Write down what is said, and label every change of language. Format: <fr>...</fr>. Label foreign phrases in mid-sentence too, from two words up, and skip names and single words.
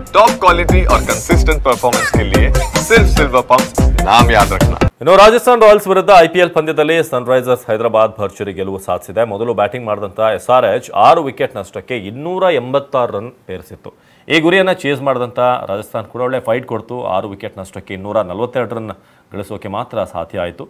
<en>top quality</en> <hi>और</hi> <en>consistent performance</en> <hi>के लिए सिर्फ सिल्वर पंप नाम याद रखना।</hi> <kn>ಇನ್ನು ರಾಜಸ್ಥಾನ್ ರಾಯಲ್ಸ್ ವಿರುದ್ಧ ಐಪಿಎಲ್ ಪಂದ್ಯದಲ್ಲಿ ಸನ್ರೈಸರ್ಸ್ ಹೈದರಾಬಾದ್ ಭರ್ಜರಿ ಗೆಲುವು ಸಾಧಿಸಿದೆ. ಮೊದಲು ಬ್ಯಾಟಿಂಗ್ ಮಾಡಿದಂಥ SRH 6 ವಿಕೆಟ್ ನಷ್ಟಕ್ಕೆ 286 ರನ್ ಪೇರಿಸಿತ್ತು. ಈ ಗುರಿಯನ್ನು ಚೇಸ್ ಮಾಡಿದಂಥ ರಾಜಸ್ಥಾನ್ ಕೂಡ ಒಳ್ಳೆ ಫೈಟ್ ಕೊಡ್ತು. 6 ವಿಕೆಟ್ ನಷ್ಟಕ್ಕೆ 242 ರನ್ ಗಳಿಸೋಕೆ ಮಾತ್ರ ಸಾಧ್ಯ ಆಯಿತು.</kn>